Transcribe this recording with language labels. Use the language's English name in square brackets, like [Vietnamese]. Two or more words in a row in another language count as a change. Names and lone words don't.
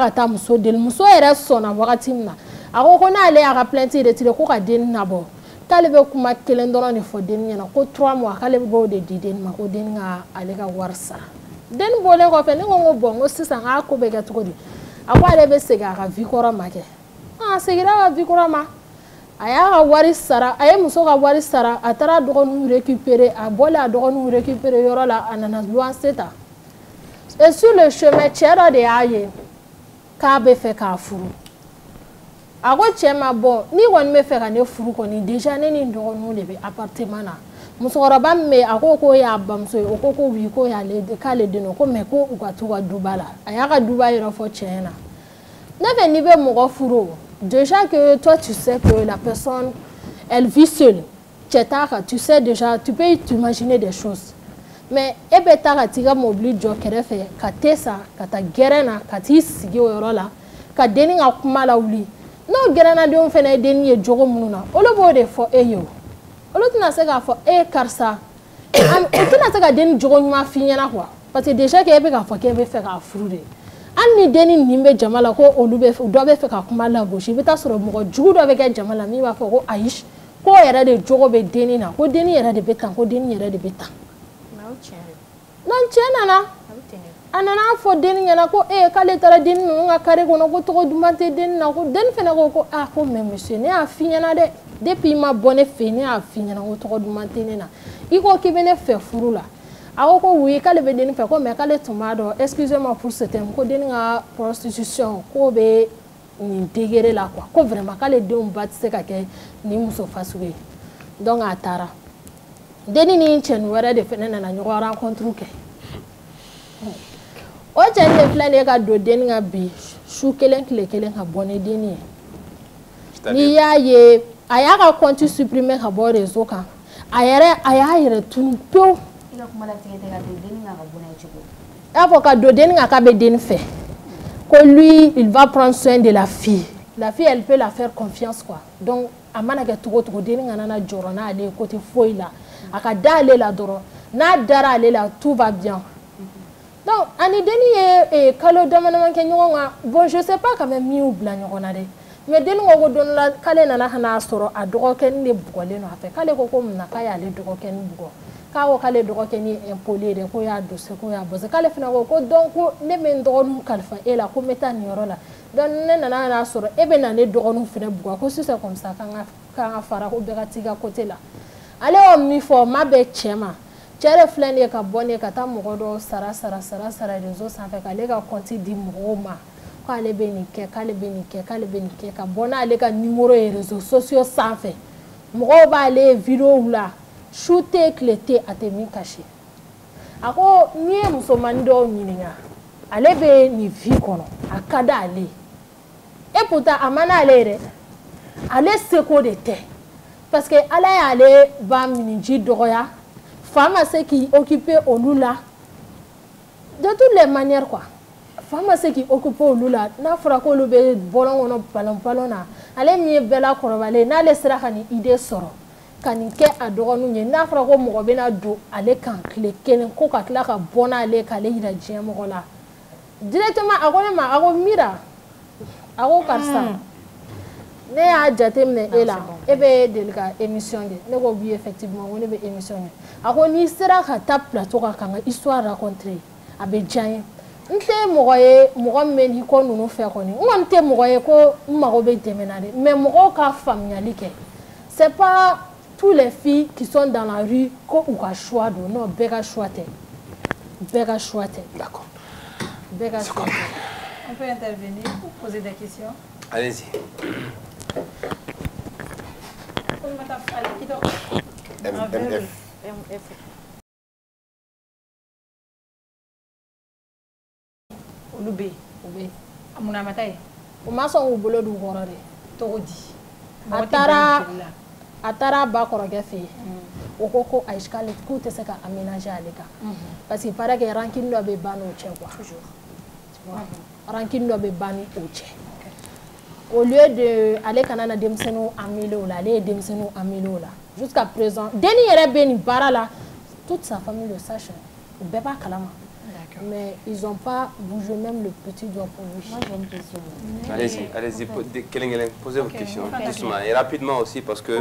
[Bambara] ka taa muso deli muso yɛrɛ sɔnna wagati min na a ko n'ale y'a ka [French] plainte retiré [Bambara] ko ka denni nabɔ k'ale bɛ kuma 1 dɔrɔn de fɔ denni ɲɛna ko 3 mois k'ale b'o de di denni ma ko denni ka ale ka wari sara denni bɔlen kɔfɛ ne ko bon n ko sisan k'a ko bɛ kɛ cogo di a ko ale bɛ segin a ka vie kɔrɔ ma kɛ a seginna a ka vie kɔrɔ ma a y'a ka wari sara a ye muso ka wari sara a taara dɔgɔninw récupérer a bɔlen a dɔgɔninw récupérer yɔrɔ la a nana luwanse ta [French] et sur le chemin [Bambara] cɛ dɔ de y'a ye k'a bɛ fɛ k'a furu a ko cɛ ma bon ni kɔni bɛ fɛ ka ne furu kɔni déjà ne ni dɔgɔninw de bɛ appartement na musokɔrɔba min bɛ a ko ko y'a bamuso ye o ko ko oui ko k'ale den don ko mais ko u ka t'u ka duba la a y'a ka duba yɔrɔ fɔ cɛ na ne fɛ n'i bɛ mɔgɔ furu [French] déjà que toi tu sais que la personne elle vit seule [Bambara] cɛ t'a kan [French] tu sais déjà tu peux t'imaginer des choses mais [Bambara] e bɛ taa ka t'i ka mobili jɔ kɛrɛfɛ ka te san ka taa gɛrɛn na ka t'i sigi o yɔrɔ la ka denni ka kuma lawuli n'o gɛrɛnnadenw fana ye denni ye jogo minnu na olu b'o de fɔ e ye o olu tɛna se k'a fɔ e karisa o tɛna se ka denni jogo ɲuman f'i ɲɛna [French] quoi parce que déjà que [Bambara] e bɛ k'a fɔ k'e bɛ fɛ k'a furu de hali ni denni nin bɛ jama la ko olu bɛ dɔ bɛ fɛ ka kuma lagosi i bɛ taa sɔrɔ mɔgɔ jugu dɔ bɛ kɛ jama la min b'a fɔ ko ayi ko yɛrɛ de jogo bɛ denni na ko denni yɛrɛ de bɛ tan ko denni yɛrɛ de bɛ tan donc cɛ nana a nana fɔ denni ɲɛna ko k'ale taara denni ninnu ka kare kɔnɔ ko tɔgɔ duman tɛ denni na ko denni fana ko ko [French] mais monsieur [Bambara] ne y'a f'i ɲɛna dɛ depuis i ma bɔ ne fɛ yen ne y'a f'i ɲɛna ko tɔgɔ duman tɛ ne na i ko k'i bɛ ne fɛ furu la a ko oui k'ale bɛ denni fɛ ko mais k'ale tun b'a dɔn [French] excusez-moi pour ce terme [Bambara] ko denni ka prostitution k'o bɛ nin degré la quoi ko vraiment k'ale denw ba tɛ se ka kɛ nin muso fasugu ye donc a taara denni ni cɛnin wɛrɛ de fana nana ɲɔgɔn rencontre kɛ o cɛnin de filɛ nin ye ka don denni ka bi su kelen tile kelen ka bɔ ni denni ye n'i y'a ye a y'a ka [French] compte supprimer [Bambara] ka bɔ réseau kan a y'a yɛrɛ tunu pewu a fɔ ka don denni kan k'a bɛ denni fɛ ko [French] lui il va prendre soin de la fille elle peut la faire confiance quoi donc [Bambara] a mana kɛ cogo cogo denni kana na jɔrɔ n'ale ye côté foyi la a ka da ale la dɔrɔn n'a dara ale la [French] tout va bien donc [Bambara] ani denni ye kalo dama-dama kɛ ɲɔgɔn kan [French] bon je sais pas quand même [Bambara] min y'u bila ɲɔgɔn na dɛ mais denni ko don la k'ale nana ka n'a sɔrɔ a dɔgɔkɛnin de bugɔlen don a fɛ k'ale ko mun na k'a y'ale dɔgɔkɛnin bugɔ k'a ko k'ale dɔgɔkɛnin ye impoli de ko y'a dose ko y'a bɔse k'ale fana ko donc ko ne bɛ n dɔgɔninw kalifa e la ko n bɛ taa nin yɔrɔ la donc ne nana ka n'a sɔrɔ e bɛ na ne dɔgɔninw fana bugɔ ko [French] si c'est comme ça [Bambara] k'an ka fara ko bɛɛ ka t'i ka côté la ale y'o min fɔ ma bɛ cɛ ma cɛ de filɛ nin ye ka bɔ nin ye ka taa mɔgɔ dɔw sara réseau sanfɛ k'ale ka compte di mɔgɔw ma k'ale bɛ nin kɛ k'ale bɛ nin kɛ k'ale bɛ nin kɛ ka bɔ n'ale ka numéro ye [French] réseaux sociaux [Bambara] sanfɛ mɔgɔw b'ale ye vidéo la su tɛ tile tɛ a tɛ min kasi a ko n'i ye musomanin dɔw ɲininka ale bɛ nin vie kɔnɔ a ka d'ale [French] et pourtant [Bambara] a man d'ale yɛrɛ ale seko de tɛ [French] parce que [Bambara] ala y'ale ba miniji dɔgɔya fa ma se k'i occuper olu la [French] de toutes les manières quoi [Bambara] fa ma se k'i occuper olu la n'a fɔra k'olu bɛ bɔlɔn kɔnɔ palon na ale min ye bɛɛ la kɔrɔbalen n'ale sera ka nin idée sɔrɔ ka nin kɛ a dɔgɔninw ye n'a fɔra ko mɔgɔ bɛna don ale kan tile kelen ko ka tila ka bɔ n'ale k'ale yira diɲɛ mɔgɔ la directement a ko ne ma a ko mira a ko karisa ne y'a jateminɛ e la e bɛ deli ka émission kɛ ne ko [French] oui effectivement [Bambara] ko ne bɛ émission kɛ a ko n'i sera ka taa plateau kan ka n ka [French] histoire raconter [Bambara] a bɛ diya n ye n tɛ mɔgɔ ye mɔgɔ min bɛ nin ko ninnu fɛ kɔni n kɔni tɛ mɔgɔ ye ko n mago bɛ dɛmɛ na dɛ mais mɔgɔw ka faamuyali kɛ [French] c'est pas tous les filles qui sont dans la rue [Bambara] ko u ka choix don non bɛɛ ka choix tɛ bɛɛ ka choix tɛ. [French] D'accord. [Bambara] Bɛɛ ka choix tɛ. [French] On peut intervenir pour poser des questions. Allez-y. MF. [Bambara] Olu bɛ yen a munna a ma taa yen o ma sɔn k'u bolo d'u kɔrɔ de cogo di a taara a ba kɔrɔkɛ fɛ yen o ko ayi k'ale k'u tɛ se ka aménager ale kan [French] parce que il paraît que rancune [Bambara] dɔ bɛ ban n'o cɛ quoi rancune dɔ bɛ ban ni o cɛ [French] au lieu de [Bambara] ale kana na denmisɛnninw emmêler o la ale ye denmisɛnninw emmêler o la [French] jusqu'à présent [Bambara] denni yɛrɛ bɛ nin baara la [French] toute sa famille le sache [Bambara] u bɛɛ b'a kalama [French] mais ils n'ont pas bougé même le petit doigt pour lui. Moi j'ai une question. Allez-y, posez vos questions doucement et rapidement aussi parce que